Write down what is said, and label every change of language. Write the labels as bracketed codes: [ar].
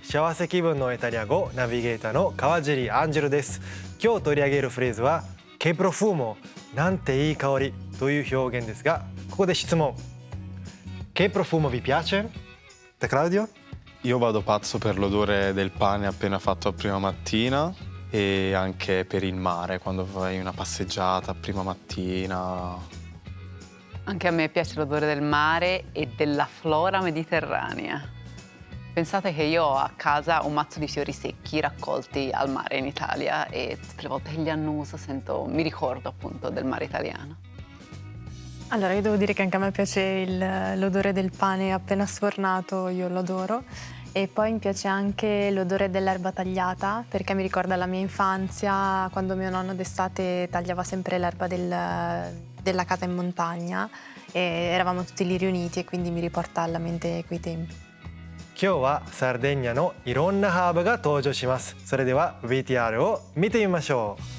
[ja] 幸せ気分のイタリア語ナビゲーターの川尻アンジェロです。今日取り上げるフレーズは [it] Che profumo [ja] なんていい香りという表現ですが、ここで質問。 [it] Che profumo vi piace? Da Claudio? Io vado pazzo per l'odore del pane appena fatto a prima mattina e anche per il mare, quando fai una passeggiata a prima mattina. Anche a me piace l'odore del mare e della flora mediterranea. Pensate che io ho a casa un mazzo di fiori secchi raccolti al mare in Italia e tutte le volte che li annuso mi ricordo appunto del mare italiano. Allora, io devo dire che anche a me piace l'odore del pane appena sfornato, io lo adoro. E poi mi piace anche l'odore dell'erba tagliata, perché mi ricorda la mia infanzia, quando mio nonno d'estate tagliava sempre l'erba della casa in montagna e eravamo tutti lì riuniti e quindi mi riporta alla mente quei tempi. [ja] 今日はサルデーニャのいろんなハーブが登場します。それでは VTR を見てみましょう。